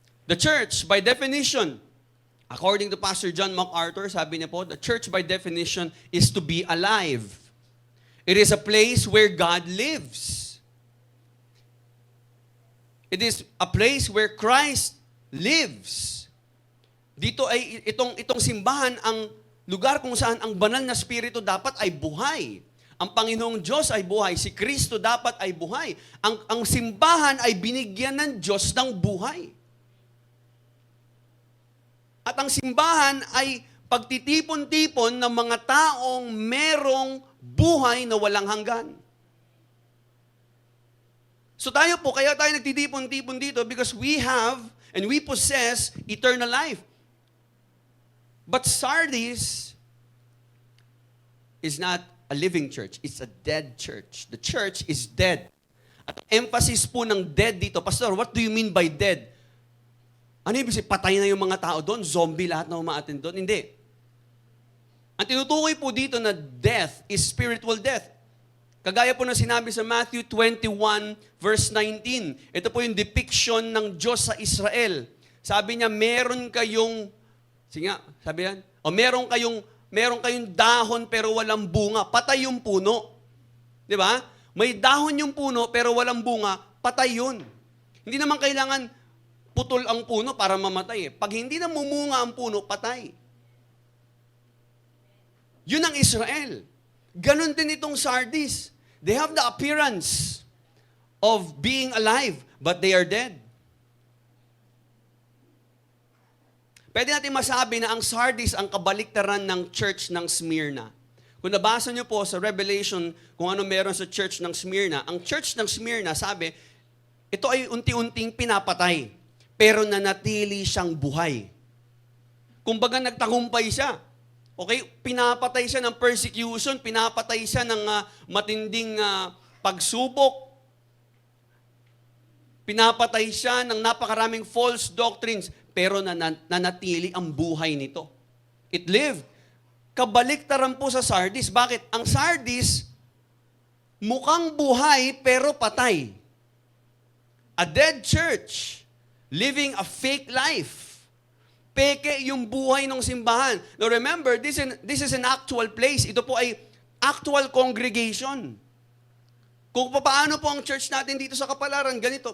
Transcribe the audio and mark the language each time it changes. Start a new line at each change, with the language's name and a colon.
English: The church, by definition, according to Pastor John MacArthur,
Filipino: sabi niya po,
English: the church by definition is to be alive. It is a place where God lives. It is a place where Christ lives.
Filipino: Dito ay itong simbahan ang lugar kung saan ang banal na spirito dapat ay buhay. Ang Panginoong Diyos ay buhay. Si Kristo dapat ay buhay. Ang simbahan ay binigyan ng Diyos ng buhay. At ang simbahan ay pagtitipon-tipon ng mga taong merong buhay na walang hanggan.
English: So
Filipino: tayo po, kaya tayo nagtitipon-tipon dito
English: because we have and we possess eternal life. But Sardis is not a living church. It's a dead church. The church is dead.
Filipino: At emphasis po ng dead dito,
English: Pastor, what do you mean by dead?
Filipino: Ano ibig sabihin? Patay na yung mga tao doon? Zombie lahat na umaattend doon? Hindi. Ang tinutukoy po dito na death is spiritual death. Kagaya po na sinabi sa Matthew 21 verse 19. Ito po yung depiction ng Diyos sa Israel. Sabi niya, meron kayong, sige nga, sabi yan, meron kayong dahon pero walang bunga. Patay yung puno. Di ba? May dahon yung puno pero walang bunga, patay yun. Hindi naman kailangan putol ang puno para mamatay. Pag hindi na mumunga ang puno, patay. Yun ang Israel. Ganon din itong Sardis.
English: They have the appearance of being alive, but they are dead.
Filipino: Pwede natin masabi na ang Sardis ang kabaliktaran ng church ng Smyrna. Kung nabasa niyo po sa Revelation kung ano meron sa church ng Smyrna, ang church ng Smyrna, sabi, ito ay unti-unting pinapatay, pero nanatili siyang buhay. Kumbaga nagtagumpay siya. Okay, pinapatay siya ng persecution, pinapatay siya ng matinding pagsubok, pinapatay siya ng napakaraming false doctrines, pero nanatili ang buhay nito.
English: It lived.
Filipino: Kabaliktaran po sa Sardis. Bakit? Ang Sardis, mukhang buhay pero patay.
English: A dead church, living a fake life.
Filipino: Peke yung buhay ng simbahan.
English: Now remember, this is an actual place.
Filipino: Ito po ay actual congregation. Kung paano po ang church natin dito sa Kapalaran, ganito.